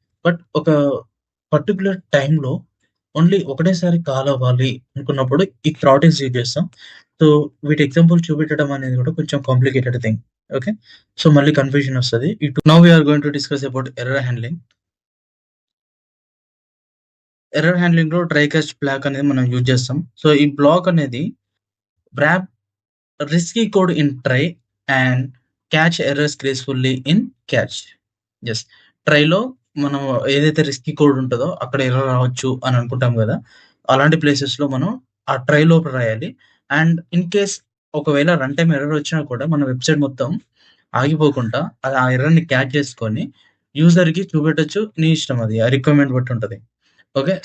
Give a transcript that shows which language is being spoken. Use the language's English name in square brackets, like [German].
[Telugu] But ఒక particular టైమ్‌లో only ఒకటేసారి కాల్ అవ్వాలి అనుకున్నప్పుడు ఈ థ్రాటిల్స్ యూజ్ చేస్తాం. సో, వీటి ఎగ్జాంపుల్ చూపెట్టడం అనేది కూడా కొంచెం కాంప్లికేటెడ్ థింగ్. ఓకే. సో, మళ్ళీ కన్‌ఫ్యూజన్ ఒస్తది. [English] Now we are going to discuss about error handling. [Telugu] Error హ్యాండ్లింగ్‌లో try catch black అనేది మనం యూజ్ చేస్తాం. సో, ఈ బ్లాక్ అనేది [English] Wrap risky code in try and catch errors gracefully in catch. Yes. [Telugu] ట్రైలో మనం ఏదైతే risky code ఉంటదో అక్కడ ఎర్రర్ రావచ్చు అని అనుకుంటాం గదా! అలాంటి ప్లేసెస్‌లో మనం ఆ ట్రై లోపల రాయాలి. అండ్ ఇన్ కేస్ ఒకవేళ రన్ టైమ్ ఎర్రర్ వచ్చినా కూడా మన వెబ్‌సైట్ మొత్తం ఆగిపోకుండా అది ఆ ఎర్రర్‌ని క్యాచ్ చేసుకొని యూజర్‌కి చూపెట్టొచ్చు. నీ ఇష్టం అది. ఆ రిక్వైర్మెంట్ బట్టి ఉంటది. ఓకే.